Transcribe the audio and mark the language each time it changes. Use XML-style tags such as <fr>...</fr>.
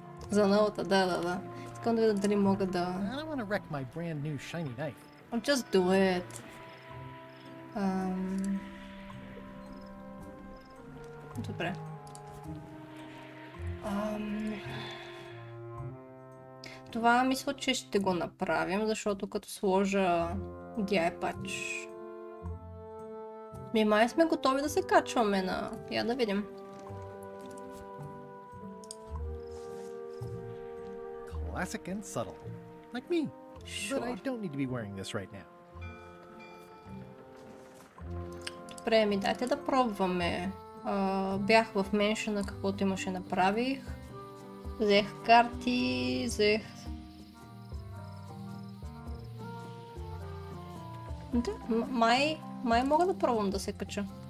<bg>За новата, да. Искам да видя дали мога да...</bg> <en>I don't want to wreck my brand new shiny knife. I'll just do it.</en> <bg>Добре. Това мисля, че ще го направим, защото като сложа DI patch... Май сме готови да се качваме на... Я да видим.</bg> <en>Classic and subtle. Like me. Sure. But I don't need to be wearing this right now.</en> <bg>Добре, дайте да пробваме. Бях в меншена, каквото имаше направих. Взех карти, взех... Да, май мога да пробвам да се кача.</bg>